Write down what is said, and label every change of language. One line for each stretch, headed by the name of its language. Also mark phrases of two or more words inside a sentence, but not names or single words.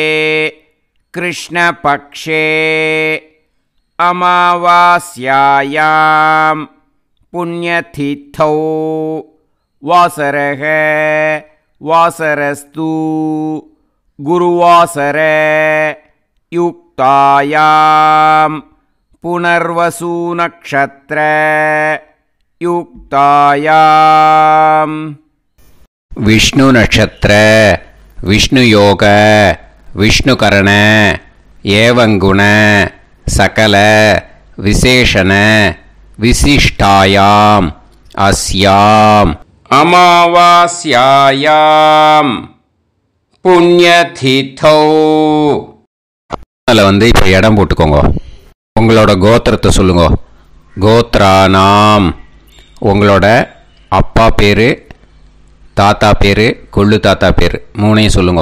Sanskrit: कृष्णपक्षे अमावास्यायां पुण्यतिथौ वासरः वासरस्तु गुरुवासर युक्तायां पुनर्वसु नक्षत्र युक्तायां विष्णु नक्षत्र विष्णु योग विष्णुकरण एवं गुण सकल विशेषण विशिष्टायां अस्यां अमावास्यायां पुण्यतिथौ.
Tamil: அதில் இப்போ இடம் போட்டுக்கோங்க. உங்களோட கோத்திரத்தை சொல்லுங்க. கோத்ரானாம். உங்களோட அப்பா பேர், தாத்தா பேர், கொள்ளு தாத்தா பேர் 3ஐயும் சொல்லுங்க.